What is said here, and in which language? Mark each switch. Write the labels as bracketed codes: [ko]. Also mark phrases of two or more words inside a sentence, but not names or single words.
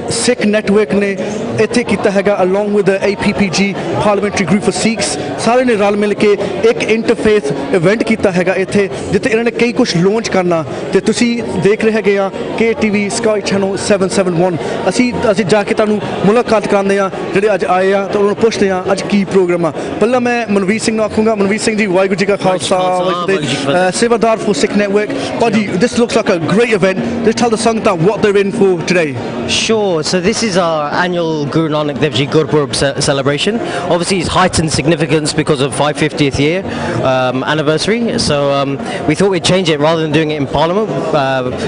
[pa] Sikh network ਨੇ ਇੱਥੇ ਕੀਤਾ ਹੈਗਾ [en] along with the APPG parliamentary group for Sikhs [pa] ਸਾਰੇ ਨੇ ਰਲ ਮਿਲ ਕੇ ਇੱਕ [en] interfaith event [pa] ਕੀਤਾ ਹੈਗਾ ਇੱਥੇ ਜਿੱਥੇ ਇਹਨਾਂ ਨੇ ਕਈ ਕੁਝ ਲਾਂਚ ਕਰਨਾ ਤੇ ਤੁਸੀਂ ਦੇਖ ਰਹੇ ਹੈਗੇ ਆ KTV Sky Channel 771 ਅਸੀਂ ਜਾ ਕੇ ਤੁਹਾਨੂੰ ਮੁਲਾਕਾਤ ਕਰਾਉਂਦੇ ਆ ਜਿਹੜੇ ਅੱਜ ਆਏ ਆ ਤੇ ਉਹਨਾਂ ਨੂੰ ਪੁੱਛਦੇ ਆ ਅੱਜ ਕੀ ਪ੍ਰੋਗਰਾਮ ਆ ਪਹਿਲਾਂ ਮੈਂ ਮਨਵੀਰ ਸਿੰਘ ਨੂੰ ਆਖੂੰਗਾ ਮਨਵੀਰ ਸਿੰਘ ਜੀ ਵਾਹਿਗੁਰੂ ਜੀ ਕਾ ਖਾਲਸਾ ਸੇਵਾਦਾਰ [en] for Sikh network Buddy, this looks like a great event. Just tell the Sangta what they're in for today. Sure, so this is our annual Guru Nanak Dev Ji Gurpurab celebration. Obviously it's heightened significance because of 550th year anniversary, so we thought we'd change it rather than doing it in Parliament.